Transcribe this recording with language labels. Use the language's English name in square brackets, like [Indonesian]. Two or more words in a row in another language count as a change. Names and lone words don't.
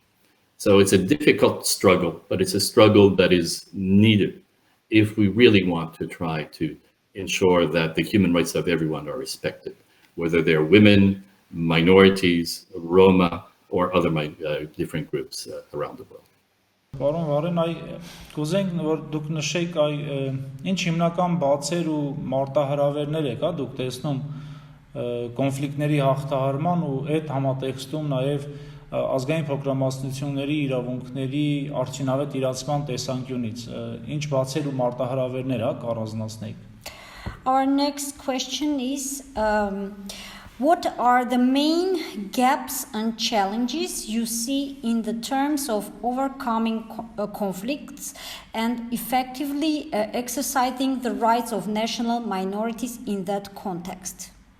[English] So it's a difficult struggle, but it's a struggle that is needed if we really want to try to ensure that the human rights of everyone are respected, whether they're women, minorities, Roma, or other different groups around the world. [Armenian] Պարոն Վարեն, կուզենք որ դուք նշեք ինչ հիմնական բացեր ու մարտահրավերներ եք դուք տեսնում կոնֆլիկտների հաղթահարման ու այդ համատեքստում նաև ազգային փոքրամասնությունների իրավունքների արդյունավետ իրացման տեսանկյունից ինչ բացեր ու մարտահրավերներ կառանձնացնեիք. [English] Our next question is what are the main gaps and challenges you see in the terms of overcoming conflicts and effectively exercising the rights of national minorities in that context?